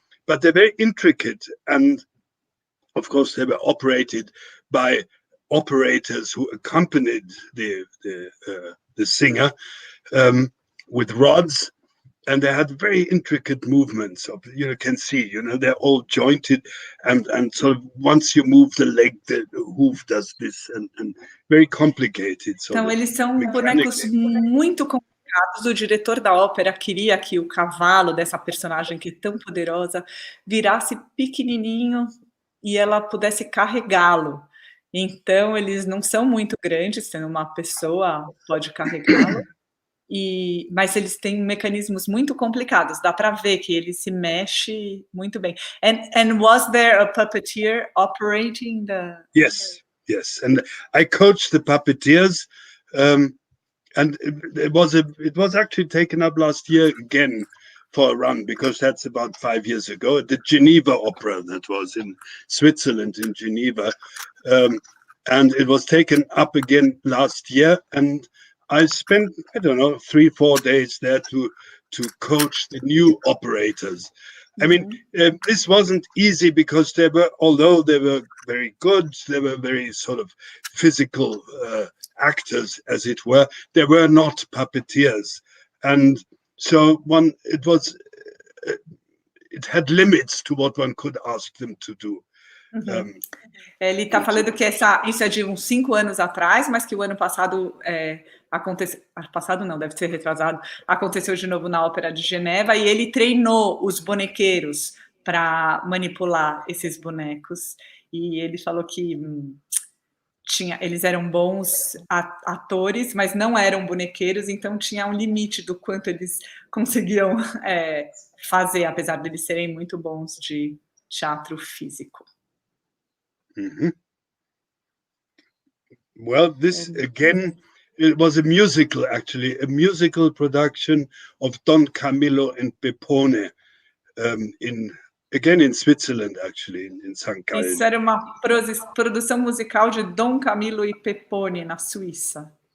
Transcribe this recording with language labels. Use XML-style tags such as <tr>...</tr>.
<en>But they're very intricate, and of course they were operated by operators who accompanied the singer with rods, and they had very intricate movements. You can see, they're all jointed, and so once you move the leg, the hoof does this, and very complicated. So</en> <pt>então, eles são bonecos muito complicados. O diretor da ópera queria que o cavalo dessa personagem que é tão poderosa virasse pequenininho e ela pudesse carregá-lo. Então, eles não são muito grandes, sendo uma pessoa pode carregá-lo. Mas eles têm mecanismos muito complicados. Dá para ver que ele se mexe muito bem.</pt> <en>And was there a puppeteer operating the? Yes. And I coached the puppeteers, and it was actually taken up last year again for a run, because that's about 5 years ago at the Geneva Opera, that was in Switzerland, in Geneva, and it was taken up again last year, and I spent, 3-4 days there to coach the new operators. This wasn't easy, because although they were very good, they were very sort of physical actors, as it were. They were not puppeteers, and so it had limits to what one could ask them to do.</en> <pt>Ele está falando que isso é de uns 5 anos atrás, mas que o ano passado aconteceu. Passado não, deve ser retrasado. Aconteceu de novo na Ópera de Geneva, e ele treinou os bonequeiros para manipular esses bonecos. E ele falou que eles eram bons atores, mas não eram bonequeiros, então tinha um limite do quanto eles conseguiam fazer, apesar de eles serem muito bons de teatro físico.</pt> <en>Well, this again, it was a musical, actually, a musical production of Don Camillo and Pepone, again in Switzerland, actually, in St. Gallen.</en> <pt>Isso era uma produção musical de Dom Camillo e Pepone, na Suíça.</pt>